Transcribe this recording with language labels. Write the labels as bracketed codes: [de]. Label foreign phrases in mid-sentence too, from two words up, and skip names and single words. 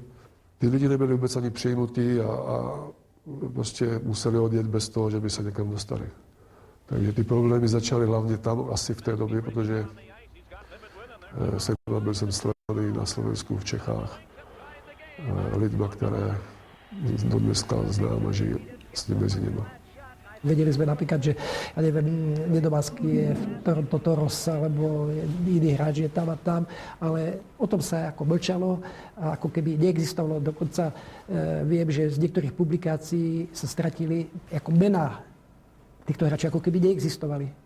[cs] Ty lidi nebyli vůbec ani přijmutí a prostě museli odjet bez toho, že by se někam dostali. Takže ty problémy začaly hlavně tam asi v té době, protože byl jsem sledovaný na Slovensku, v Čechách lidma, které do dneska znám a žijú s ním mezi nimi. [sk] Vedeli sme napríklad, že ja neviem, Nedomanský je v Toronto Toros alebo iný hráč je tam a tam, ale o tom sa ako mlčalo a ako keby neexistovalo. Dokonca viem, že z niektorých publikácií sa stratili ako mená týchto hráčov, ako keby neexistovali.